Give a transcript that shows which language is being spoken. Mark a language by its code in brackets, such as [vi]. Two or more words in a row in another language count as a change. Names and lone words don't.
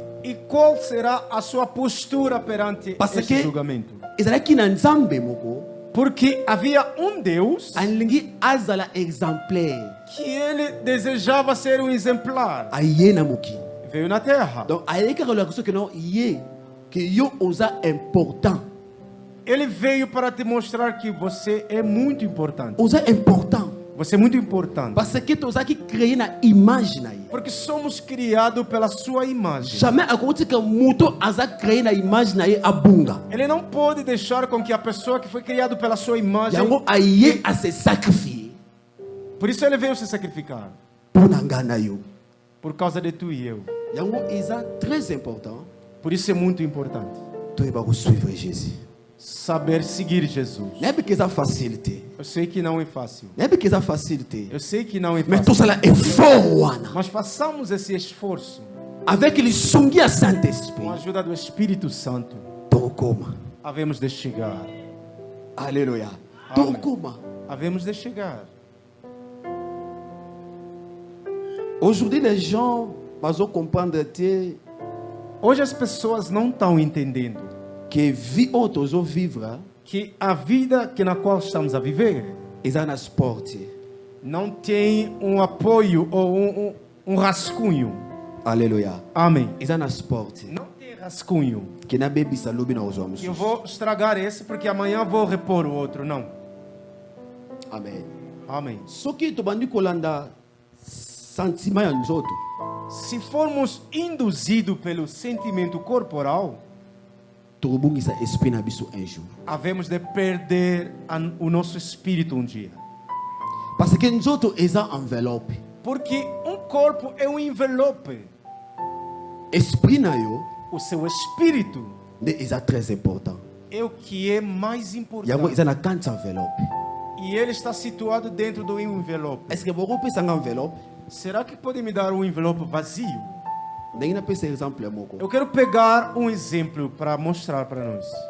[pt] E qual será a sua postura perante [fr] Parce [pt] este [fr] que- [pt] julgamento? [ln] ezalaki na nzambe moko [pt] Porque havia um Deus [ln] alingi azala exemplaire [pt] que ele desejava ser um exemplar. [ln] aye na mokili. [pt] Veio na terra. [ln] donc ayeki kolaka biso keno ye ke yo oza important. [pt] Ele veio para te mostrar que você é muito importante. [ln] oza important [pt] Você é muito importante. [fr] parce que [ln] tozalaki créé na image na ye. [pt] Porque somos criados pela sua imagem. [ln] jamais akoki tika moto aza créé na image na ye abunga. [pt] Ele não pode deixar com que a pessoa que foi criada pela sua imagem. [ln] yango aye [fr] a se sacrifier [pt] Por isso ele veio se sacrificar. [ln] mpo na ngai na yo. [pt] Por causa de tu e eu. [ln] yango eza [fr] très important [pt] Por isso é muito importante. [ln] toyeba kosuivre jésus. [pt] Saber seguir Jesus. [ln] nayebi ke eza facile te. [pt] Eu sei que não é fácil. [ln] nayebi ke eza facile te. [pt] Eu sei que não é [fr] mais [pt] fácil. [ln] tosala effort wana [pt] Mas façamos esse esforço [ln] avec lisungi ya [pt] com a [fr] saint-esprit [pt] ajuda do Espírito Santo. [ln] tokokoma. [pt] Havemos de chegar. [ln] Alléluia. [pt] Amen. [ln] tokokoma. [pt] Havemos de chegar. [fr] aujourd'hui les gens [ln] bazocomprendre te [pt] Hoje as pessoas não estão entendendo [ln] que vie oyo tozovivre [pt] que a vida que na qual estamos a viver [ln] eza na sport te. [pt] não tem um apoio ou um rascunho. [ln] Alléluia. [pt] Amém. [ln] eza na sport te. [pt] Não tem rascunho. [ln] ke nabebisa lobi na kozwa [pt] Eu [ln] mosusu. [pt] vou estragar esse porque amanhã vou repor o outro. Não. [ln] amen. [pt] Amém. [ln] soki tobandi kolanda sentiment ya nzoto [pt] Se formos induzidos pelo sentimento corporal, [ln] tokobungisa esprit na biso [fr] un jour. [pt] havemos de perder o nosso espírito um dia. [ln] parce que nzoto eza enveloppe. [pt] Porque um corpo é um envelope. [ln] esprit na yo [pt] O seu espírito [ln] nde eza [fr] très important. [pt] é o que é mais [ln] yango [pt] importante. [ln] eza na kati enveloppe. [pt] E ele está situado dentro do envelope. [fr] est ce que [ln] bokopesanga enveloppe [pt] Será que pode me dar um envelope vazio? [ln] ndenge napesa exemple moko. [pt] Eu quero pegar um exemplo para mostrar para nós.